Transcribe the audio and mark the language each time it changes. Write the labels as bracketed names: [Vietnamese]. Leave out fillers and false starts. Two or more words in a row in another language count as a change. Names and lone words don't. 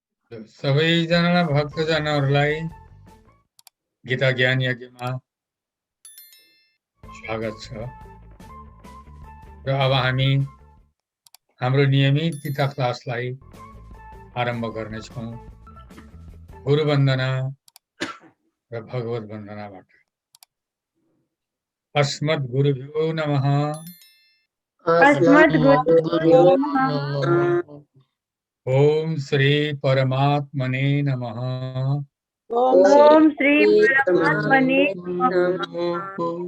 [Nepali] सबैजना भक्तजनहरूलाई गीता ज्ञान यज्ञमा स्वागत छ। र अब हामी हाम्रो नियमित गीता क्लासलाई आरम्भ गर्नेछौँ गुरु वन्दना र भगवत वन्दनाबाट। [Sanskrit] अस्मद्गुरुभ्यो नमः। अस्मद्गुरुभ्यो नमः। ओम श्री परमात्मने नमः। ओम श्री परमात्मने नमः।